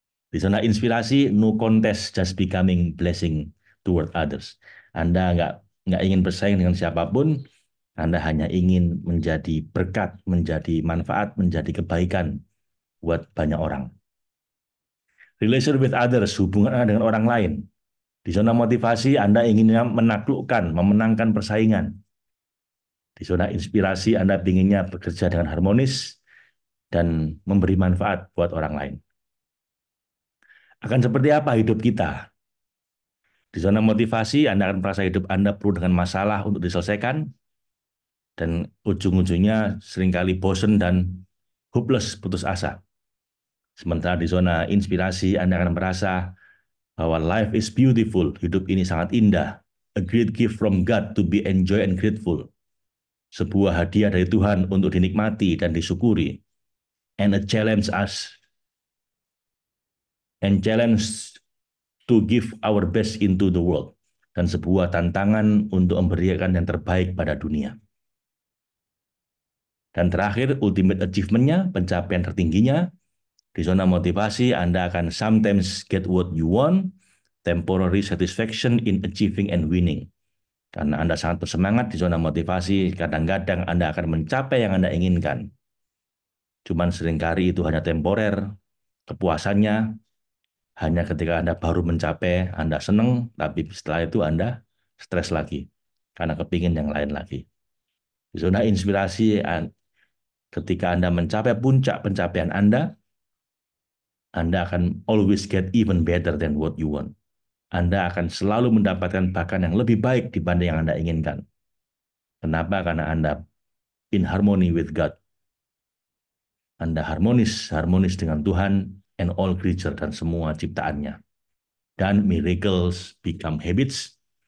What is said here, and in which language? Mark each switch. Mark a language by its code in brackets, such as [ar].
[id] Di zona inspirasi, [en] no contest, just becoming blessing toward others. [id] Anda nggak ingin bersaing dengan siapapun, Anda hanya ingin menjadi berkat, menjadi manfaat, menjadi kebaikan buat banyak orang. [en] Relation with others, [id] hubungan Anda dengan orang lain. Di zona motivasi, Anda ingin menaklukkan, memenangkan persaingan. Di zona inspirasi, Anda inginnya bekerja dengan harmonis dan memberi manfaat buat orang lain. Akan seperti apa hidup kita? Di zona motivasi, Anda akan merasa hidup Anda penuh dengan masalah untuk diselesaikan, dan ujung-ujungnya seringkali bosan dan hopeless, putus asa. Sementara di zona inspirasi, Anda akan merasa bahwa [en] life is beautiful, [id] hidup ini sangat indah, [en] a great gift from God to be enjoyed and grateful. [id] Sebuah hadiah dari Tuhan untuk dinikmati dan disyukuri. [en] And a challenge us, and challenge to give our best into the world. [id] Dan sebuah tantangan untuk memberikan yang terbaik pada dunia. Dan terakhir, [en] ultimate achievement-nya, [id] pencapaian tertingginya, di zona motivasi, Anda akan [en] sometimes get what you want, temporary satisfaction in achieving and winning. [id] Karena Anda sangat bersemangat di zona motivasi, kadang-kadang Anda akan mencapai yang Anda inginkan. Cuman seringkali itu hanya temporer, kepuasannya hanya ketika Anda baru mencapai, Anda senang, tapi setelah itu Anda stres lagi, karena kepingin yang lain lagi. Di zona inspirasi, ketika Anda mencapai puncak pencapaian Anda akan [en] always get even better than what you want. [id] Anda akan selalu mendapatkan bahkan yang lebih baik dibanding yang Anda inginkan. Kenapa? Karena Anda [en] in harmony with God. [id] Anda harmonis dengan Tuhan [en] and all creature, [id] dan semua ciptaannya. Dan [en] miracles become habits.